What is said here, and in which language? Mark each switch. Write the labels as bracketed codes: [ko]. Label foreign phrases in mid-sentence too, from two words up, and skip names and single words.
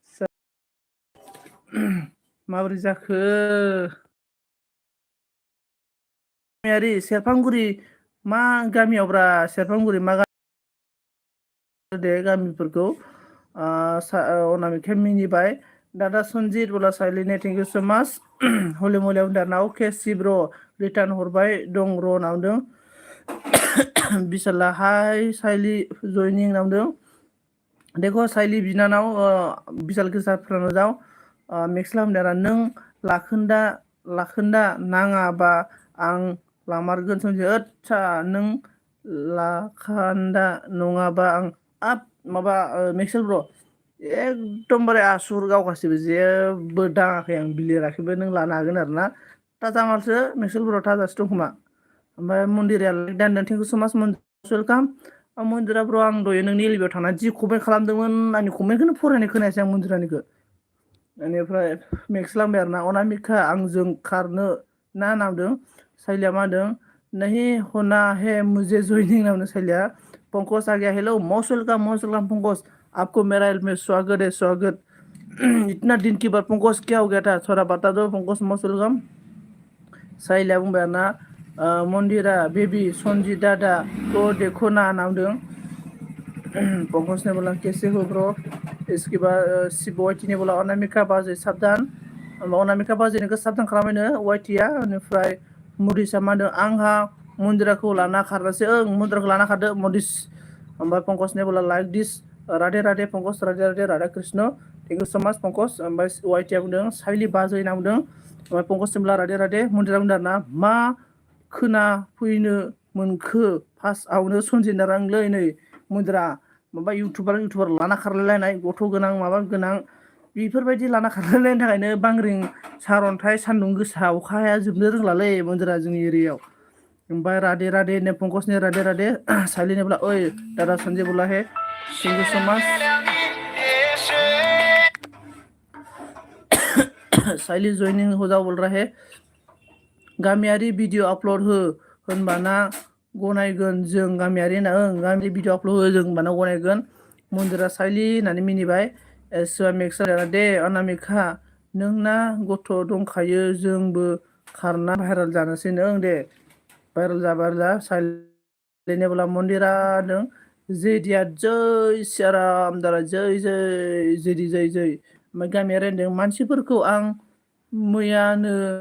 [brx] माबोरै जाखो गामियारि सेरफांगुरि मा गामियावब्रा सेरफांगुरि मा दे गामिफोरखौ अनामिकाया मिनिबाय दादा सनजित बोला साइलिने [en] thank you so much [brx] हलि मलिया बुंदों आरोना अके सिब्र रिटार्न हरबाय दं र' होनना बुंदों बिशाला हाय साइलि जयनिं होनना बुंदों देखो साइलि बिनानाव [hi] बिशाल के साथ फ्रेंड हो जाओ [brx] मेक्सेला बुंदों आरो नों लाखोन्दा नाङाबा आं लामारगोन सोमजियो आदसा नों लाखान्दा नङाबा आं माबा मेक्सेल ब्र एकदमबारे आसुर गावगासिबो जेबो दाङाखै आं बिलिराखैबो नों लानो हागोन आरोना ताजामालसो मेक्सेल ब्र थाजासो दं खोमा ओमफ्राय मन्दिरा लाइक दानदों [en] thank you so much welcome [brx] मन्दिरा ब्र आं दहाय नोंनि एलबियाव थांनानै जि कमेन्ट खालामदोंमोन आंनि कमेन्टखौनो फरायनो खोनायासै आं मन्दिरानिखौ बेनिफ्राय मेक्सेला बुंबाय आरोना अनामिका आंजों खारनो ना नामदों साइलिया मा होनदों [hi] नहीं होना है मुझे जॉइनिंग [brx] होनना बुंदों साइलिया [hi] पंकज आ गया [en] hello most welcome [hi] पंकज आपको मेरा एल में स्वागत है स्वागत इतना दिन के बाद पंकज क्या हो गया था थोड़ा बता दो पंकज [en] most welcome [brx] साइलिया बुंबाय आरोना मन्दिरा बेबी सनजित दादा तो देखो ना होनना बुंदों [hi] पंकज ने बोला कैसे हो ब्रो इसके बाद शिब वाइटि ने बोला [brx] अनामिका बाजै साबधान अनामिका बाजैनिखौ साबधान खालामबायनो वाइटिया बेनिफ्राय मरिसा मा होनदों आंहा मन्दिराखौ लाना खारनोसै मन्दिराखौ लाना खारदो मदिस ओमफ्राय पंकज ने बोला [en] like this [brx] राधे राधे पंकज राधे राधे राधा कृष्ण [en] thank you so much [brx] पंकज ओमफ्राय वाइटिया बुंदों साइलि बाजै होनना बुंदों ओमफ्राय पंकज [hi] ने बोला राधे राधे [brx] मन्दिरा बुंदों आरोना मा खोना फैनो मोनखो फार्स्टआवनो सनजित रांलै नै मन्दिरा माबा इउटुबार लाना खारलायलायनाय गथ' गोनां माबा गोनां बेफोरबायदि लाना खारलायलायनो थाखायनो बांग्रिं सारअन्थाइ सान्दुं गोसा अखाया जोबनो रोंलालै मन्दिरा जोंनि एरियायाव ओमफ्राय राधे राधे ने पंकज ने राधे राधे साइलि [hi] ने बोला ओइ दादा संजय बोला है [en] thank you so much [brx] साइलि [hi] जॉइनिंग हो जाओ बोल रहा है [brx] गामियारि भिडिअ आपल'ड हो होनबाना गनायगोन जों गामियारि होनना गामियारि भिडिअ आपल'ड हो जों होनबाना गनायगोन मन्दिरा साइलि होननानै मिनिबाय मेक्सेला दे अनामिका नोंना गथ' दंखायो जोंबो खारना भाइरेल जानोसै नों दे भाइरेल जा साइलिने बोला मन्दिरा नों जै दिया जै सियाराम दारा जै जै जै जै जै ओमफ्राय गामियारि होनदों मानसिफोरखौ आं मैयानो